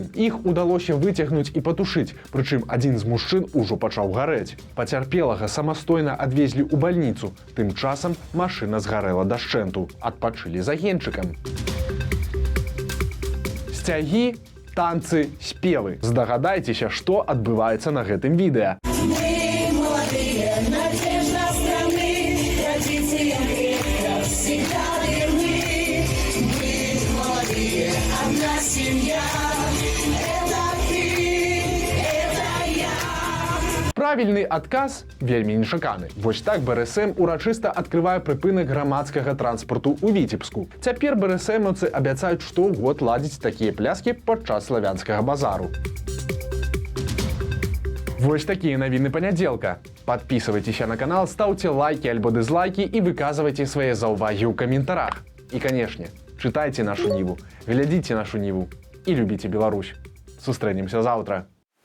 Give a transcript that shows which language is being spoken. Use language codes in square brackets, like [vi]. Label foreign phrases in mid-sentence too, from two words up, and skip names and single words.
[be] Іх удалося выцягнуць і патушыць, прычым адзін з мужчын ужо пачаў гарэць. Пацярпелага самастойна адвезлі ў бальніцу. Тым часам машына згарэла дашчэнту. Адпачылі з агеньчыкам. Сцягі, танцы, спевы. Здагадайцеся, што адбываецца на гэтым відэа. [ru] Мы молодые, надежда страны, традициям крепко всегда верны. Мы молодые, одна семья. Это ты, это я. [be] Правільны адказ вельмі нечаканы. Вось так БРСМ урачыста адкрывае прыпынак грамадскага транспарту ў Віцебску. Цяпер БРСМаўцы абяцаюць штогод ладзіць такія пляскі падчас славянскага базару. Вось такія навіны панядзелка. [ru] Подписывайтеся на канал, ставьте лайки альбо дизлайки и выказывайте свои [be] заўвагі ў каментарах. [ru] И, конечно, читайте нашу Ниву, глядите нашу Ниву и любите Беларусь. [be] Сустрэнемся завтра.